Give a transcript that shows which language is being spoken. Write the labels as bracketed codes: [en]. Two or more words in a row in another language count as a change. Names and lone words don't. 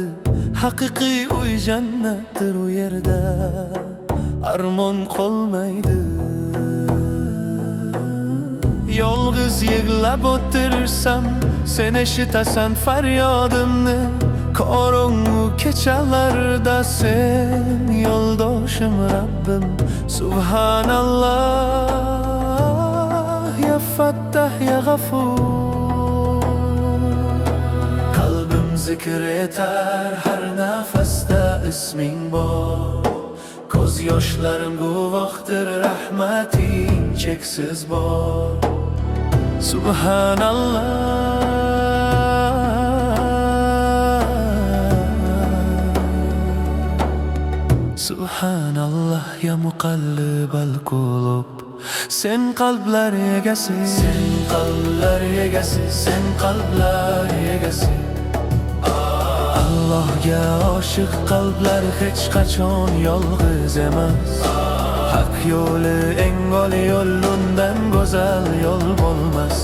[uz] Haqiqiy uy jannatdir, u yerda armon qolmaydi. Yolg'iz yig'lab o'tirsam, sen eshitasan faryodimni. Qorong'u kechalarda sen yo'ldoshim Rabbim. [ar] سبحان الله، يا فتاح، يا غفور. [uz] Qalbim zikr etar har nafasda isming bor. Ko'z yoshlarim guvohdir, rahmating cheksiz bor. [ar] سبحان الله، سبحان الله، يا مقلب القلوب. [uz] Sen qalblar egasi, sen qalblar egasi, sen qalblar egasi. Allohga oshiq qalblar hech qachon yolg'iz emas. Haq yo'li eng oliy yo'l, undan go'zal yo'l bo'lmas.